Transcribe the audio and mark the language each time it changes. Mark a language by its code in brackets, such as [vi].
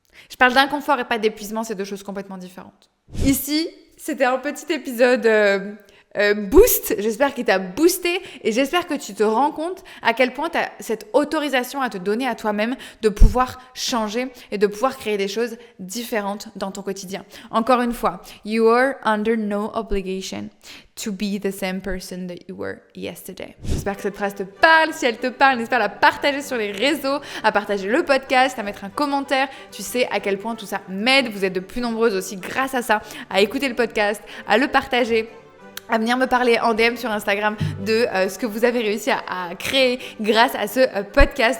[fr] Je parle d'inconfort et pas d'épuisement, c'est deux choses complètement différentes. Ici, c'était un petit épisode boost. J'espère qu'il t'a boosté et j'espère que tu te rends compte à quel point tu as cette autorisation à te donner à toi-même de pouvoir changer et de pouvoir créer des choses différentes dans ton quotidien. Encore une fois, [en] you are under no obligation to be the same person that you were yesterday. [fr] J'espère que cette phrase te parle. Si elle te parle, n'hésite pas à la partager sur les réseaux, à partager le podcast, à mettre un commentaire. Tu sais à quel point tout ça m'aide. Vous êtes de plus nombreuses aussi grâce à ça, à écouter le podcast, à le partager, à venir me parler en DM sur Instagram de ce que vous avez réussi à créer grâce à ce podcast.